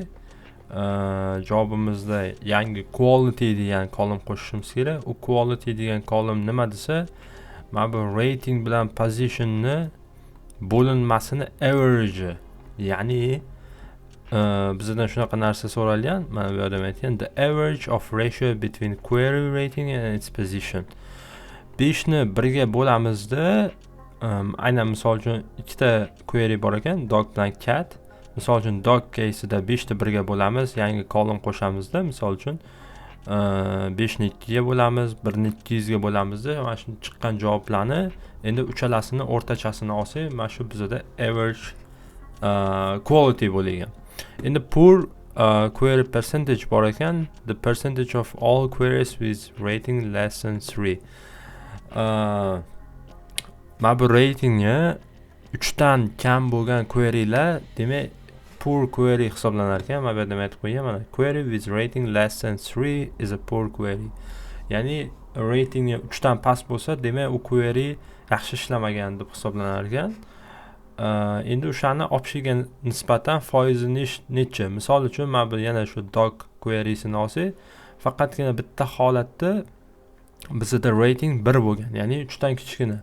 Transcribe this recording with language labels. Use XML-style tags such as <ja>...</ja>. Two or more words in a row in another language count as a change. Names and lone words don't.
<uz>Javobimizda yangi quality degan kolum qo'shishimiz kerak. U quality degan kolum nima desa, mana bu rating bilan positionni bo'linmasini average, ya'ni bizdan shunaqa narsa so'ralgan. Mana bu yerda aytgan</uz> <en>the average of ratio between query rating and its position.</en> <uz>5 ni 1 ga bo'lamizda, aynan misol uchun ikkita query bor ekan, dog bilan cat. Misol uchun dog case'ida 5 ni 1 ga bo'lamiz, yangi kolum qo'shamizda, misol uchun 5 ni 2 ga bo'lamiz, 1 ni 200 ga bo'lamizda, mana shu chiqqan javoblarni endi uchalasini o'rtachasini olsak, mana shu bizda</uz> <en>average quality</en> <uz>bo'lgan. Endi</uz> <en>poor query percentage</en> <uz>bor ekan,</uz> <en>the percentage of all queries with rating less than 3.</en> <uz>Mana bu ratingni 3 dan kam bo'lgan querylar, demak</uz> <en>poor query</en> <uz>hisoblanar ekan. Mana bu yerda aytib qo'ygan, mana</uz> <en>query with rating less than 3 is a poor query.</en> <uz>Ya'ni ratingi 3 dan past bo'lsa, demak u query yaxshi ishlamagan deb hisoblanar ekan. Endi o'shani optionga nisbatan foizi necha? Misol uchun mana bu yana shu dog querysini olsak, faqatgina bitta holatda bizda rating 1 bo'lgan, ya'ni 3 dan kichkina.</uz>